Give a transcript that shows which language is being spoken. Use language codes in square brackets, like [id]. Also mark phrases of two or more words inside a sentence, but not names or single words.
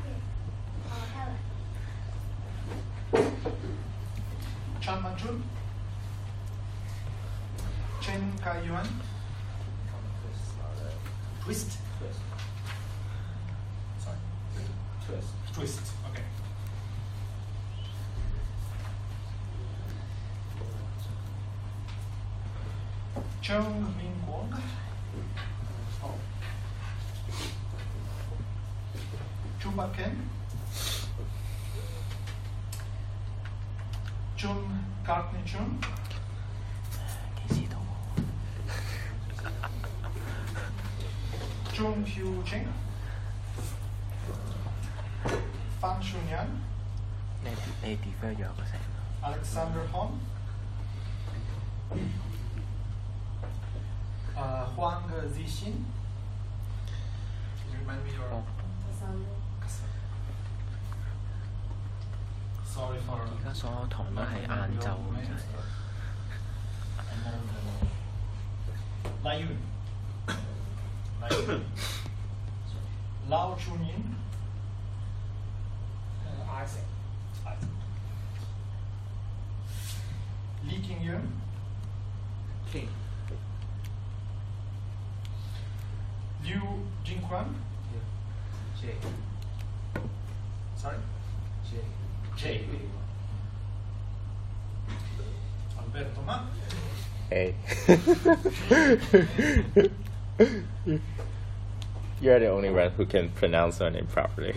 [en] Chan Manjun. Chen Kai Yuan. Twist. Sorry. Twist. Okay. Chong Min Kwong. Chu Bat Ken. Chun Courtney Chun. Chung Hyu Ching. Fan Shunyan. Alexander Hong. Huang Zixin. Can you remind me your... Sorry for... [yue] 而家所有堂都係晏晝嘅真係。 [en] Lai Yun. Lao Chunin. Isaac. Li Qingyun. King. Liu Jingquan. J. Sorry? J. Alberto Ma. Hey. You're the only one who can pronounce my name properly.